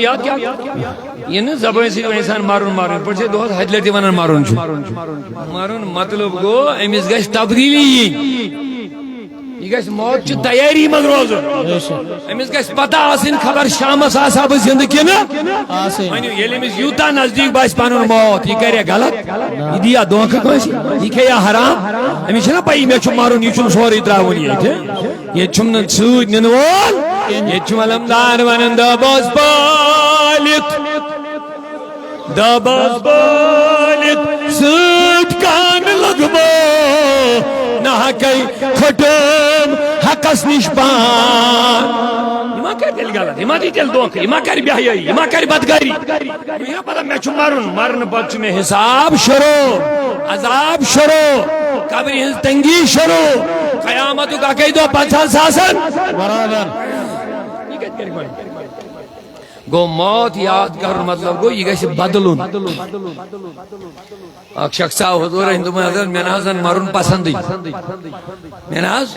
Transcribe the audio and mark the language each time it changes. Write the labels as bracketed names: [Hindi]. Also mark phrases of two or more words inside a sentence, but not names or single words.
[Kashmiri] یاد کیٛاہ یہِ نہٕ زبٲنۍ سۭتۍ انسان مرُن مرُن پٲٹھۍ چھِ دۄہس ہتہِ لٹہِ ونان مرُن چھُ مرُن مطلب گوٚو أمِس گژھِ تبدیٖلی یِنۍ یہ گژھِ موت چہِ تیٲری منٛز روزُن أمِس گژھِ پتہ آسٕنۍ خبر شامس آسا بہٕ زندٕ کِنہٕ ؤنِو ییٚلہِ أمِس یوٗتاہ نزدیٖک باسہِ پنُن موت یہِ کرِ غلط یہِ دِیا دھوکہٕ کٲنٛسہِ یہِ کھیٚیا حرام أمِس چھَنا پَیی مےٚ چھُ مرُن یہِ چھُنہٕ سورُے ترٛاوُن ییٚتہِ چھُم نہٕ سۭتۍ نِنہٕ وول ییٚتہِ چھُ علمدار ونان دبس پٲلِتھ دبس پٲلِتھ سۭتۍ کانہٕ لگمو نہ حقے کھٹم حقس نش پان یہ ما کر دل غلط یہ ما دی دل دھوکہ یہ ما کر بے حیائی یہ ما کر بدکاری یہ پتہ مے چھُ مرن مرن پتہٕ چھُ مے حساب شروع عذاب شروع قبر ہنز تنگی شروع قیامتُک اکے دۄہ پتہٕ آسان برابر یہ کتہِ کرِ گۄڈٕ گو موت یاد کر مطلب گو یہ گژھِ بدلُن اکھ شخص آو حضور ہندو حضرت مےٚ نہ حظ مرُن پسندٕے مےٚ نہ حظ